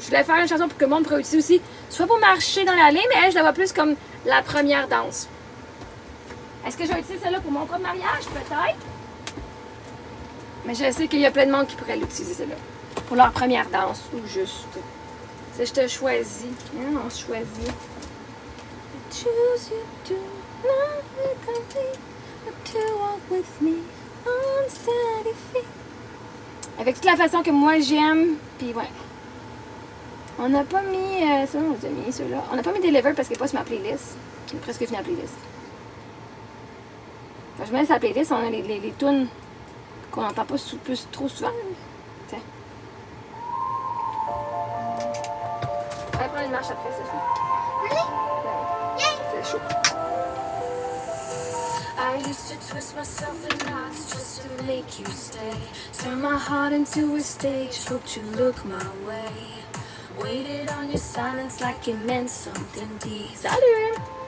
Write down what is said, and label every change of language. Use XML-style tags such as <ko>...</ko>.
<fr>Je voulais faire une chanson pour que le monde pourrait utiliser aussi, soit pour marcher dans l'allée, mais elle, je la vois plus comme la première danse. Est-ce que je vais utiliser celle-là pour mon propre mariage? Peut-être. Mais je sais qu'il y a plein de monde qui pourrait l'utiliser, celle-là. Pour leur première danse, ou juste. C'est je te choisis. Hein, on se choisit.</fr> <en>I choose you to not with me, but to walk with me on steady feet.</en> <fr>Avec toute la façon que moi j'aime, puis ouais. On n'a pas mis, ça on les a mis ceux-là. On n'a pas mis Deliver parce qu'il n'est pas sur ma playlist. Il est presque fini la playlist. Quand je mets sur la playlist, on a les tunes qu'on n'entend pas plus trop souvent. Tiens. On va prendre une marche après, c'est ça.</fr> <en>Really?</en> <fr>C'est chaud.</fr> <en>I used to twist myself in knots just to make you stay. Turn my heart into a stage, hoped you look my way. Waited on your silence like it meant something deep.</en> <fr>Salut!</fr>